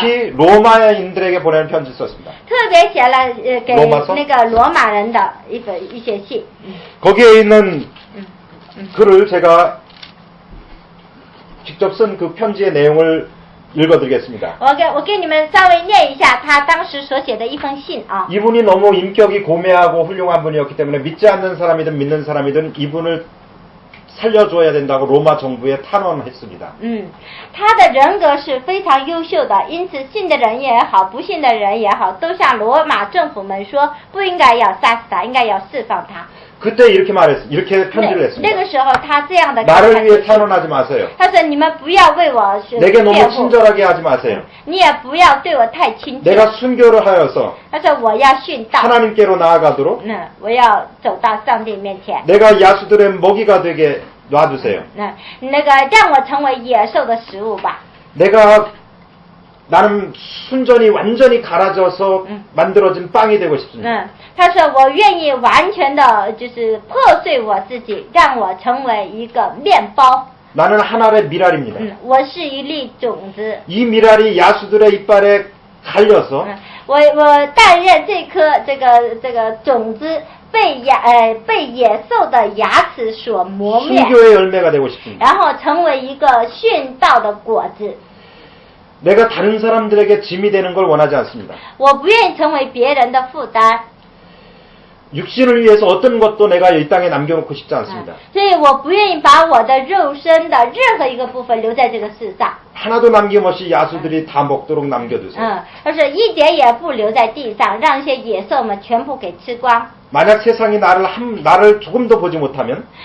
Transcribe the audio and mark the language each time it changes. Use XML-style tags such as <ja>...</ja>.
<ko>특히 로마인들에게 보내는 편지 썼습니다.</ko> <zh>特别写了给</zh> <ko>로마서?</ko> <zh>那个罗马人的一些信。</zh> <ko>거기에 있는 글을 제가 직접 쓴 그 편지의 내용을 읽어드리겠습니다.</ko> <zh>我给你们稍微念一下他当时所写的一封信啊。</zh> <ko>이분이 너무 인격이 고매하고 훌륭한 분이었기 때문에 믿지 않는 사람이든 믿는 사람이든 이분을 살려줘야 된다고 로마 정부에 탄원했습니다.</ko> <zh>他的人格是非常优秀的，因此信的人也好，不信的人也好，都向罗马政府们说，不应该要杀死他，应该要释放他。</zh> <ko>그때 이렇게 편지를</ko> <zh>那</zh> <ko>했습니다.</ko> <zh>个时候他这样的</zh> <ko>나를 위해 탄원하지 마세요.</ko> <zh>他说：“你们不要为我</zh> <ko>내게 너무</ko> <zh>辩护，</zh> <ko>친절하게 하지 마세요.</ko> <zh>你也不要对我太亲切。</zh> <ko>내가 순교를 하여서</ko> <zh>他说：“我要殉道，</zh> <ko>하나님께로 나아가도록</ko> <zh>我要走到上帝面前。</zh> <ko>내가 야수들의 먹이가 되게 놔주세요.</ko> <zh>那个让我成为野兽的食物吧。</zh> <ko>나는 순전히 완전히 갈아져서 만들어진 빵이 되고 싶습니다.</ko> <zh>他说我愿意完全的，就是破碎我自己，让我成为一个面包。</zh> <ko>나는 한 알의 미랄입니다.</ko> <zh>我是一粒种子。</zh> <ko>이 미랄이 야수들의 이빨에 갈려서</ko> <zh>我担任这颗这个种子被野兽的牙齿所磨灭，</zh> <ko>순교의 열매가 되고 싶습니다.</ko> <zh>然后成为一个殉道的果子。</zh> <ko>내가 다른 사람들에게 짐이 되는 걸 원하지 않습니다.</ko> <zh>我不愿意成为别人的负担。</zh> <ko>육신을 위해서 어떤 것도 내가 이 땅에 남겨놓고 싶지 않습니다.</ko> <zh>所以我不愿意把我的肉身的任何一个部分留在这个世上。</zh> <ko>하나도 남김없이 야수들이 다 먹도록 남겨두세요.</ko> <zh>但是一点也不留在地上，让一些野兽们全部给吃光。</zh> <ko>만약 세상이 나를 조금도 보지 못하면</ko>